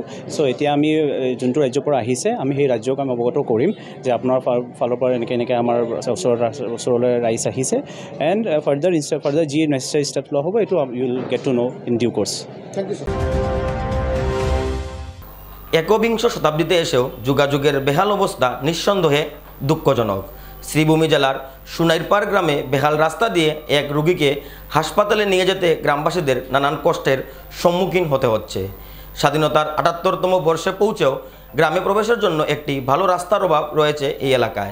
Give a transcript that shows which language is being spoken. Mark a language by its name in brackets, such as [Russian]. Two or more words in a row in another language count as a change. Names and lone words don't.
[Assamese] চ' এতিয়া আমি যোনটো ৰাজ্যৰ পৰা আহিছে, আমি সেই ৰাজ্যক আমি অৱগত কৰিম যে আপোনাৰ ফালৰ পৰা এনেকৈ আমাৰ ওচৰলৈ ৰাইচ আহিছে। [English] and further [Assamese] যি [English] necessary step [Assamese] লোৱা হ'ব, এইটো [English] you will get to know in due course. thank you sir. [Bangla] একবিংশ শতাব্দীতে এসেও যোগাযোগের বেহাল অবস্থা নিঃসন্দেহে দুঃখজনক। শ্রীভূমি জেলার সুনাইরপাড় গ্রামে বেহাল রাস্তা দিয়ে এক রোগীকে হাসপাতালে নিয়ে যেতে গ্রামবাসীদের নানান কষ্টের সম্মুখীন হতে হচ্ছে। স্বাধীনতার ৭৮তম বর্ষে পৌঁছেও গ্রামে প্রবেশের জন্য একটি ভালো রাস্তার অভাব রয়েছে এই এলাকায়।